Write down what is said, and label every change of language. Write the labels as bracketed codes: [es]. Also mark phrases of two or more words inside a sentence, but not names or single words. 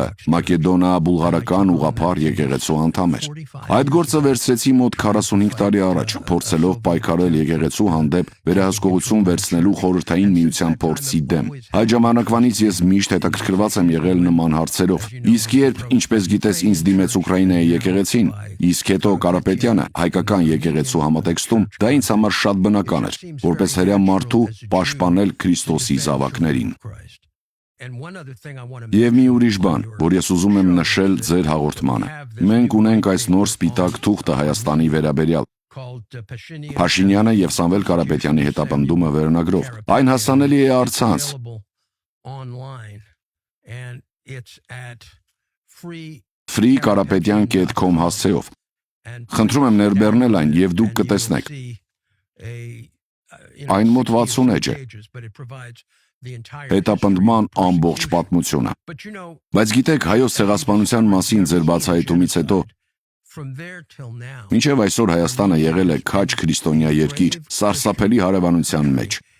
[hy] մակեդոնա-բուլղարական ուղղափառ եկեղեցու անդամ էր։ Այդ գործը վերցրեցի մոտ 45 տարի առաջ, փորձելով պայքարել եկեղեցու հանդեպ վերահսկողություն վերցնելու Խորհրդային Միության փորձի դեմ։ Այդ ժամանակվանից ես միշտ հետաքրքրված եմ եղել նման հարցերով։ Իսկ երբ, ինչպես գիտես, ինձ դիմեց Ուկրաինայի եկեղեցին, իսկ հետո Կարապետյանը հայկական եկեղեցու համատեքստում, դա ինձ համար շատ բնական էր, որպես հրեա մարդու պաշտպանել Քրիստոսի զավակներին։ Եվ մի ուրիշ բան, որ ես ուզում եմ նշել ձեր հաղորդմանը։ Մենք ունենք այս նոր սպիտակ թուղթը Հայաստանի վերաբերյալ։ Փաշինյանը եւ Սամվել Կարապետյանի հետապնդումը վերնագրով։ Այն հասանելի է առցանց։ free.karapetyan.com հասցեով։ Խնդրում եմ ներբեռնել այն եւ դուք կտեսնեք։ Այն մոտ 60 էջ է։ Հետապնդման ամբողջ պատմությունը։ Բայց գիտեք, հայոց ցեղասպանության մասին ձեր բացահայտումից հետո մինչև այսօր Հայաստանը եղել է քաջ քրիստոնյա երկիր, սարսափելի հարևանության մեջ։